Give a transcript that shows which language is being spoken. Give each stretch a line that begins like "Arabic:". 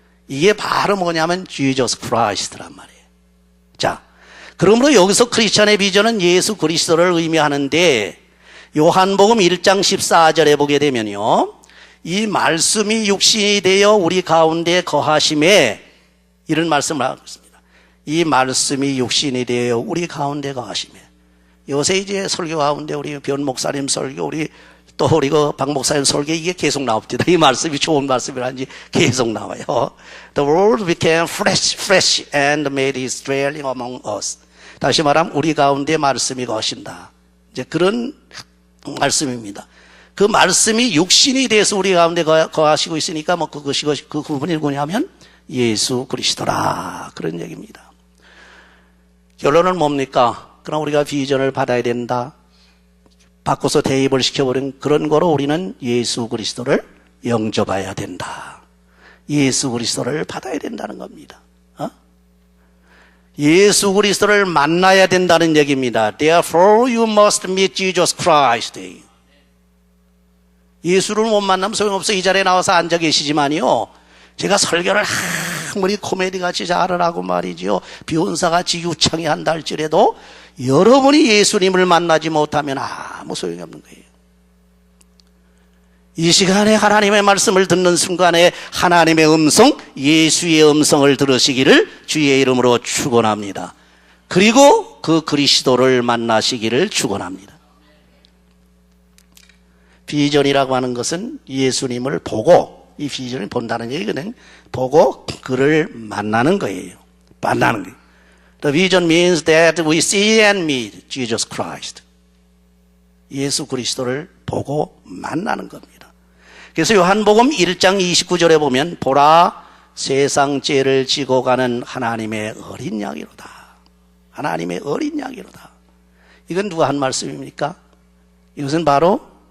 Korean: 이게 바로 뭐냐면 Jesus Christ란 말이에요. 자, 그러므로 여기서 크리스천의 비전은 예수 그리스도를 의미하는데, 요한복음 1장 14절에 보게 되면요, 이 말씀이 육신이 되어 우리 가운데 거하심에, 이런 말씀을 하고 있습니다. 이 말씀이 육신이 되어 우리 가운데 거하심에. 요새 이제 설교 가운데 우리 변 목사님 설교, 우리 그 박 목사님 설교, 이게 계속 나옵니다. 이 말씀이 좋은 말씀이라는지 계속 나와요.
English: The word became flesh and made his dwelling among us.
Korean: 다시 말하면 우리 가운데 말씀이 거하신다. 이제 그런 말씀입니다. 그 말씀이 육신이 돼서 우리 가운데 거하시고 있으니까 뭐 그것이 그 부분이 뭐냐면 예수 그리스도라, 그런 얘기입니다. 결론은 뭡니까? 그럼 우리가 비전을 받아야 된다. 바꿔서 대입을 시켜버린 그런 거로 우리는 예수 그리스도를 영접해야 된다. 예수 그리스도를 받아야 된다는 겁니다. 예수 그리스도를 만나야 된다는 얘기입니다.
English: Therefore you must meet Jesus Christ.
Korean: 예수를 못 만나면 소용없어. 이 자리에 나와서 앉아 계시지만요, 제가 설교를 아무리 코미디같이 잘하라고 말이지요, 비혼사같이 유창히 한다 할지라도 여러분이 예수님을 만나지 못하면 아무 소용이 없는 거예요. 이 시간에 하나님의 말씀을 듣는 순간에 하나님의 음성, 예수의 음성을 들으시기를 주의 이름으로 축원합니다. 그리고 그 그리스도를 만나시기를 축원합니다. 비전이라고 하는 것은 예수님을 보고, 이 비전을 본다는 얘기거든요. 보고 그를 만나는 거예요. 만나는 거예요.
English: The vision means that we see and meet Jesus Christ.
Korean: 예수 그리스도를 보고 만나는 겁니다. 그래서 요한복음 1장 29절에 보면, 보라 세상 죄를 지고 가는 하나님의 어린 양이로다. 하나님의 어린 양이로다. 이건 누가 한 말씀입니까? 이것은 바로